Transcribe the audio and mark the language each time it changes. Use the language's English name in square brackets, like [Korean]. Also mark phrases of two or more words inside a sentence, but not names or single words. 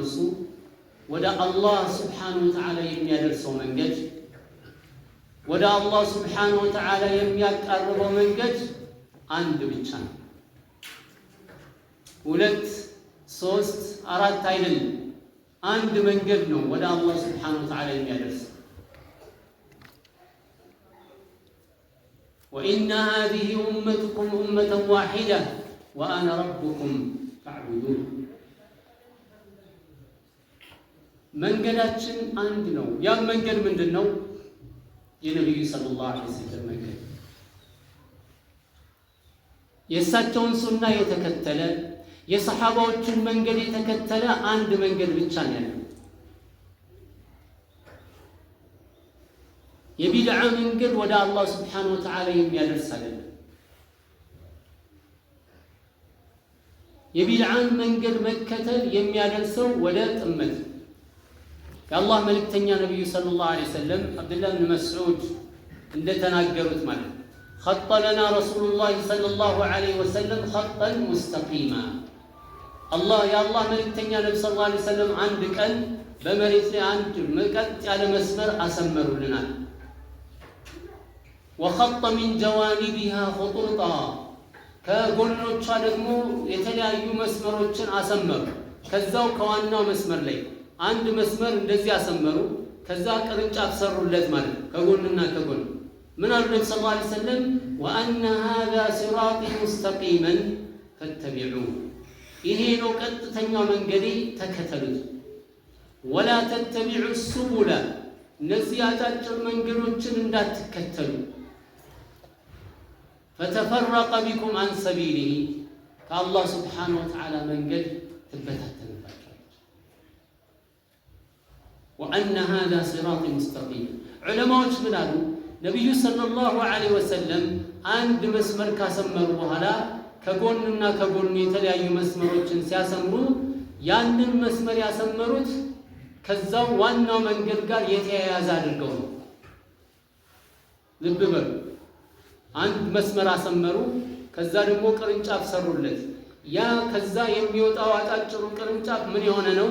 [Amharic] እሱ ወደ አላህ [Arabic] سبحانه وتعالى [Amharic] የሚያደርሰው መንገድ ወደ አላህ [Arabic] سبحانه وتعالى [Amharic] የሚያቀርበው መንገድ አንድ ብቻ ነው። 2 3 4 አይደለም፣ አንድ መንገድ ነው ወደ አላህ [Arabic] سبحانه وتعالى [Amharic] የሚያደርስ። [Arabic] وإن هذه أمتكم أمة واحدة وأنا ربكم فاعبدون [Amharic] መንገዳችን አንድ ነው። ያ መንገድ ምንድነው? የነብዩ [Arabic] صلى الله عليه وسلم [Amharic] መንገድ የእሳቸውን ሱና የተከተለ የሰሃባዎችን መንገድ የተከተለ አንድ መንገድ ብቻ ነው ያለው። የቢድዓ መንገድ ወደ አላህ [Arabic] سبحانه وتعالى [Amharic] የሚያደርስ አይደለም። የቢድዓን መንገድ መከተል የሚያደርሰው ወደ ጥመት። የአላህ መልእክተኛ ነብዩ [Arabic] صلى الله عليه وسلم [Amharic] አብዱላህ ብን መስዑድ እንደተናገሩት ማለት [Arabic] خط لنا رسول الله صلى الله عليه وسلم خطا مستقيما الله يا الله [Amharic] መልእክተኛ ነብዩ [Arabic] صلى الله عليه وسلم [Amharic] አንድ ቀን በመሬት ላይ አንድ መቀጥ ያለ መስመር አሰመሩልናል። [Arabic] وخط من جوانبها خطوطا [Amharic] ከጎኖቿ ደግሞ የተለያዩ መስመሮችን አሰመሩ። ከዛው ከዋናው መስመር ላይ አንድ መስመር እንደዚህ አሰመሩ። ከዛ ቅርንጫፍ ሰሩለት ማለት ከጎንና ከጎን ምን አሉ ነብዩ [Arabic] صلى الله عليه وسلم وأن هذا صراطي مستقيما فاتبعوه [Amharic] ይሄ ነው ቀጥተኛው መንገዴ ተከተሉት። [Arabic] ولا تتبعوا السبل [Amharic] እነዚህ አጫጭር መንገዶችን እንዳትከተሉ [Arabic] فتفرق بكم عن سبيله كالله سبحانه وتعالى [Amharic] መንገድ ትበታተንባቸዋለች። [Arabic] وأن هذا صراطي مستقيما [Amharic] ዑለማዎች ምን አሉ? ነብዩ [Arabic] صلى الله عليه وسلم [Amharic] አንድ መስመር ካሰመሩ በኋላ ከጎንና ከጎን የተለያዩ መስመሮችን ሲያሰምሩ ያንን መስመር ያሰመሩት ከዛው ዋናው መንገድ ጋር የተያያዘ አድርገው ነው። ልብ በሉ። አንድ መስመር አሰመሩ፣ ከዛ ደግሞ ቅርንጫፍ ሰሩለት። ያ ከዛ የሚወጣው አጫጭሩ ቅርንጫፍ ምን የሆነ ነው?